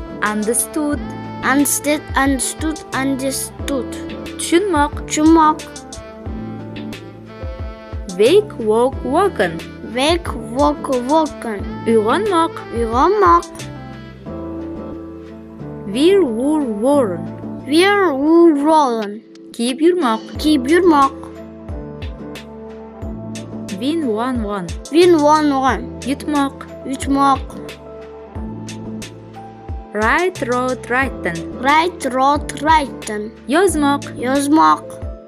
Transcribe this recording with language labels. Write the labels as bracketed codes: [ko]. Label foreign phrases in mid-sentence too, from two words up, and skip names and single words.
[uz] Tushunmoq. [en] Wake, woken. [uz] Uyg'onmoq. [en] wear, wore, worn. Wear, wool, rollen. [uz] Kiyib yurmoq. Kiyib yurmoq. [en] Win, won, won. Win, won, won. [uz] Yutmoq. Yutmoq. [en] Write, wrote, written. Write, wrote, written. [uz] Yozmoq. Yozmoq.